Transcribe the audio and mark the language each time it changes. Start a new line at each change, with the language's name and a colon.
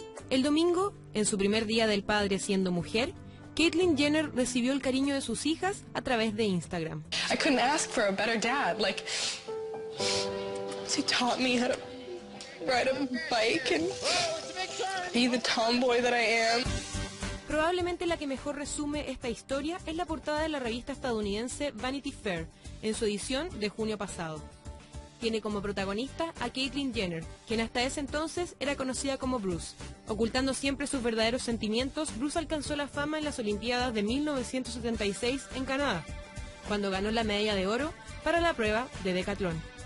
Spanish: El domingo, en su primer día del padre siendo mujer, Caitlyn Jenner recibió el cariño de sus hijas a través de Instagram.
English: I couldn't ask for a better dad. Like, he taught me how to ride a bike and be the tomboy that I am.
Spanish: Probablemente la que mejor resume esta historia es la portada de la revista estadounidense Vanity Fair, en su edición de junio pasado. Tiene como protagonista a Caitlyn Jenner, quien hasta ese entonces era conocida como Bruce. Ocultando siempre sus verdaderos sentimientos, Bruce alcanzó la fama en las Olimpiadas de 1976 en Canadá, cuando ganó la medalla de oro para la prueba de decatlón.